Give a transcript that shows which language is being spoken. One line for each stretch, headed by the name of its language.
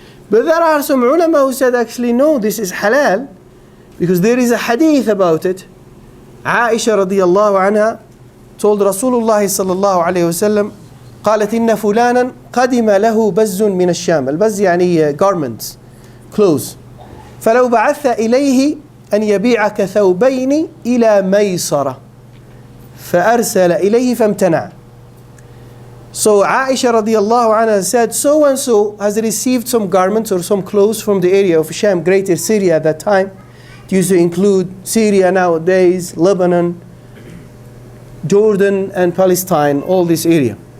English: But there are some ulama who said, actually no, this is halal, because there is a hadith about it. Aisha radiyallahu anha told Rasulullah sallallahu alayhi wasallam,
Arabic: قالت إن فلانا قدم له بز من الشام. البز يعني
English: garments, clothes.
Arabic: فلو بعثت إليه أن يبيعك ثوبين إلى ميسرة فأرسل إليه فامتنع.
English: So Aisha radiyallahu anha said, so and so has received some garments or some clothes from the area of Sham, Greater Syria at that time. It used to include Syria nowadays, Lebanon, Jordan and Palestine, all this area.